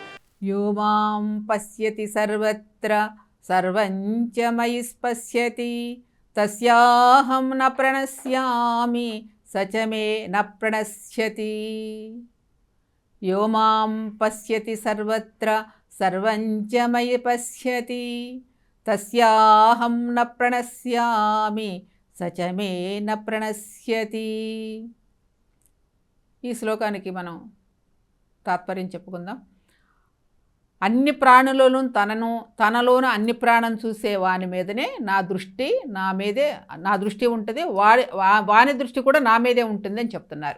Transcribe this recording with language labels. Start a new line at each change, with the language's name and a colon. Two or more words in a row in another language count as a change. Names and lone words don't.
Sanskrit: यो मां पश्यति सर्वत्र सर्वं च मयि पश्यति तस्याहं न प्रणश्यामि स च मे न प्रणश्यति यो मां पश्यति सर्वत्र सर्वं च मयि पश्यति तस्याहं न प्रणश्यामि स च मे न प्रणश्यति.
Telugu: ఈ శ్లోకానికి మనం తాత్పర్యం చెప్పుకుందాం. అన్ని ప్రాణులను తనలోన అన్ని ప్రాణం చూసే వాని మీదనే నా దృష్టి ఉంటుంది, వాని దృష్టి కూడా నా మీదే ఉంటుంది అని చెప్తున్నారు.